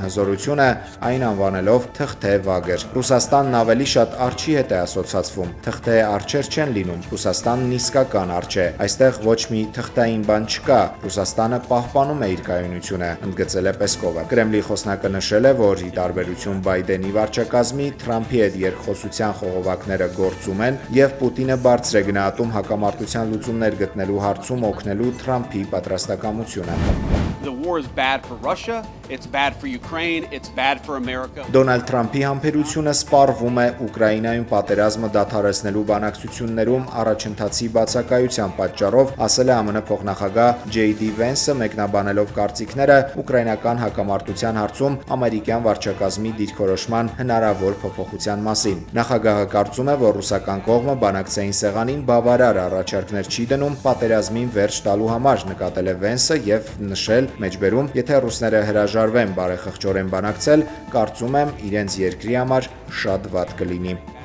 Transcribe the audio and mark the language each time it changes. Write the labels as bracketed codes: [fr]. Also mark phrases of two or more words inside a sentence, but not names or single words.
[hy] հզորությունը, այն անվանելով թղթե վագր։ Ռուսաստանն ավելի շատ արջի հետ է ասոցացվում։ Թղթե արջեր չեն լինում։ Ռուսաստանն իսկական արջ է։ Այստեղ ոչ մի թղթային բան չկա։ Ռուսաստանը պահպանում է իր կայունությունը, ընդգծել է Պեսկովը։ Կրեմլի խոսնակը նշել է, որ ի տարբերություն Բայդենի վարչակազմի, Թրամփի հետ երկխոսության խողովակները գործում են եւ Պուտինը բարձր է գնահատում հակամարտության լուծումներ գտնելու հարցում օգնելու Թրամփի պատրաստակամությունը։ [en] The war is bad for Russia, it's bad for Ukraine, it's bad for America. [hy] Դոնալդ Թրամփի համբերությունը սպառվում է Ուկրաինայում պատերազմը դադարեցնելու բանակցություններում առաջընթացի բացակայության պատճառով, ասել է ԱՄՆ փոխնախագահ J.D. Vance-ը մեկնաբանելով կարծիքները ուկրաինական հակամարտության հարցում ամերիկյան վարչակազմի դիրքորոշման հնարավոր փոփոխության մասին։ Նախագահը կարծում է, որ ռուսական կողմը բանակցային սեղանին բավարար առաջարկներ չի դնում պատերազմին վերջ տալու համար, նկատել է Vance-ը եւ նշել մեջբերում, եթե ռուսները հրաժարվեն բարեխղճորեն բանակցել, կարծում եմ իրենց երկրի համար շատ վատ կլինի։